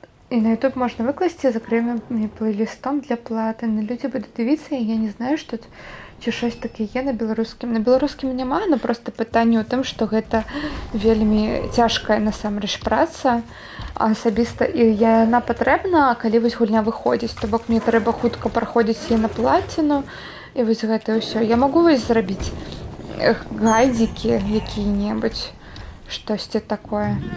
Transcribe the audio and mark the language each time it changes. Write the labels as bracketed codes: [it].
[uk] І на YouTube можна викласти з окремим плейлистом для платин. Люди будуть дивитися, і я не знаю, що тут чи щось таке є на білоруськім. На білоруськім нема, але просто питання у тим, що [be] гэта вельмі цяжкая насамрэч праца асабіста, і яна патрэбна, калі вось гульня выходзіць. То бок мне трэба хутка праходзіць яе на платіну, і вось гэта ўсё. Я магу вось зрабіць гайдзікі якія-небудзь, штосьці такое.